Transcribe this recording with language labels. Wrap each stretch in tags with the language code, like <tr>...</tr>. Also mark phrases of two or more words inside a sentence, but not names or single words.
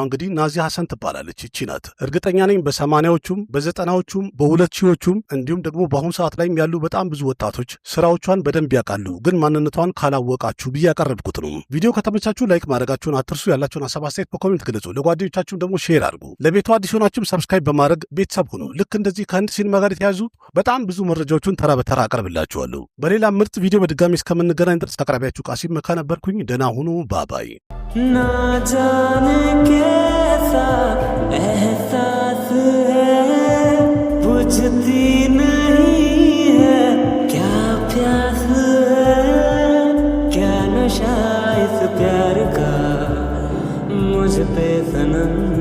<am>እንግዲህ ናዚያ ሐሰን ትባላለች። ይቺ ናት። እርግጠኛ ነኝ በ80ዎቹም በ90ዎቹም በ2000ዎቹም እንዲሁም ደግሞ በአሁኑ ሰዓት ላይም ያሉ በጣም ብዙ ወጣቶች ስራዎቿን በደንብ ያውቃሉ። ግን ማንነቷን ካላወቃችሁ ብዬ ያቀረብኩት ነው። ቪዲዮ ከተመቻችሁ ከተመቻችሁ ላይክ ማድረጋችሁን አትርሱ። ያላችሁን ሀሳብ አስተያየት በኮሜንት ግለጹ። ለጓደኞቻችሁም ደግሞ ሼር አድርጉ። ለቤቱ አዲስ ሆናችሁም ሰብስክራይብ በማድረግ ቤተሰብ ሁኑ። ልክ እንደዚህ ከህንድ ሲኒማ ጋር የተያዙ በጣም ብዙ መረጃዎችን ተራ በተራ አቀርብላችኋለሁ። በሌላ ምርጥ ቪዲዮ በድጋሚ እስከምንገናኝ ድረስ አቅራቢያችሁ ቃሲም መካ ነበርኩኝ። ደህና ሁኑ። ባባይ</am> <hi>ना जाने कैसा एहसास है बुझती नहीं है क्या प्यास है क्या नशा इस प्यार का मुझ पे सनम</hi>